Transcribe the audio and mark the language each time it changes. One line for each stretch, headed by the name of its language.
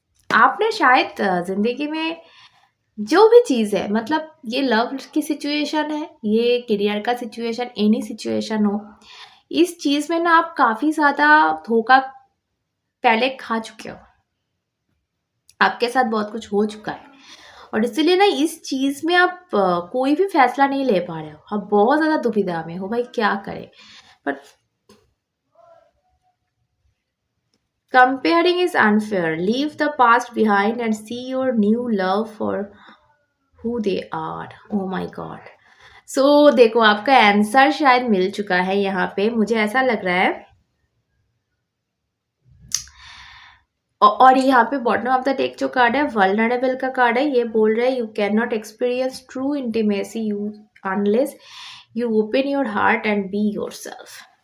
Hindi: आपने शायद जिंदगी में जो भी चीज है, मतलब ये लव की सिचुएशन है, ये करियर का सिचुएशन, एनी सिचुएशन हो, इस चीज में ना आप काफी ज्यादा धोखा पहले खा चुके हो। आपके साथ बहुत कुछ हो चुका है और इसीलिए ना इस चीज में आप कोई भी फैसला नहीं ले पा रहे हो। आप बहुत ज्यादा दुविधा में हो भाई, क्या करें।
English: पर comparing is unfair. Leave the past behind and see your new love for who they are. Oh my God.
Hindi: So देखो, आपका आंसर शायद मिल चुका है यहाँ पे, मुझे ऐसा लग रहा है। और यहाँ पे
English: bottom of the deck
Hindi: जो कार्ड है, वल्नरेबल का कार्ड है। ये बोल रहा है
English: You can not experience true intimacy you unless you open your heart and be yourself.